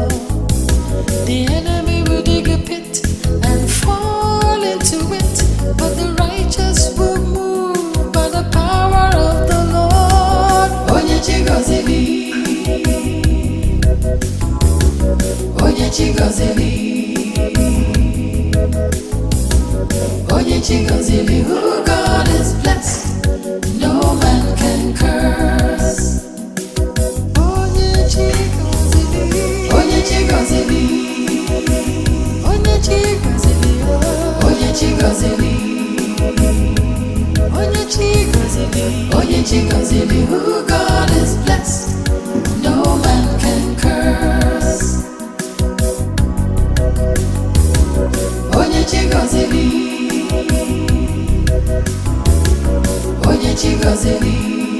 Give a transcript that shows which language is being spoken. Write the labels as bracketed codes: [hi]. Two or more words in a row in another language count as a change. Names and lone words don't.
[en] The enemy will dig a pit and fall into it, but the righteous will move by the power of the Lord. [ig] Onye chigozili, onye chigozili, onye chigozili, [en] who God is blessed, no man can curse. [ig] Onye chigozili, onye chigozili, onye chigozili, onye chigozili, onye chigozili, onye chigozili, [en] who God is blessed, no man can curse. [ig] Onye chigozili, onye chigozili,